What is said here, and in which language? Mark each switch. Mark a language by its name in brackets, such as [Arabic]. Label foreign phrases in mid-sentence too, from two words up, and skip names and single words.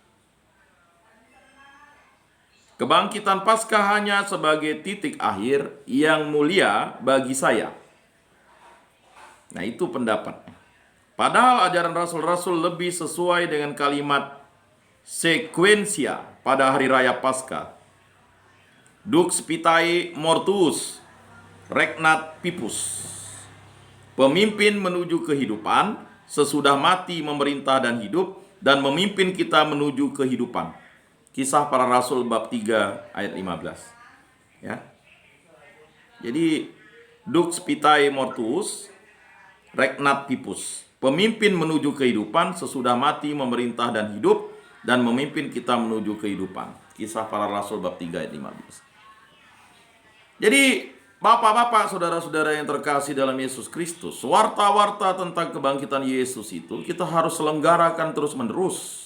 [Indonesian] Kebangkitan Paskah hanya sebagai titik akhir yang mulia bagi saya. Nah, itu pendapatnya. Padahal ajaran rasul-rasul lebih sesuai dengan kalimat sekuensia pada hari raya Paskah. [Latin] Dux vitae mortuus, regnat pipus. [Indonesian] Pemimpin menuju kehidupan, sesudah mati memerintah dan hidup, dan memimpin kita menuju kehidupan. Kisah para Rasul bab 3 ayat 15. Ya. [Latin] Jadi Dux vitae mortuus, regnat pipus. [Indonesian] Pemimpin menuju kehidupan, sesudah mati memerintah dan hidup, dan memimpin kita menuju kehidupan. Kisah para Rasul bab 3 ayat 15. Jadi bapak-bapak, saudara-saudara yang terkasih dalam Yesus Kristus, warta-warta tentang kebangkitan Yesus itu kita harus selenggarakan terus-menerus.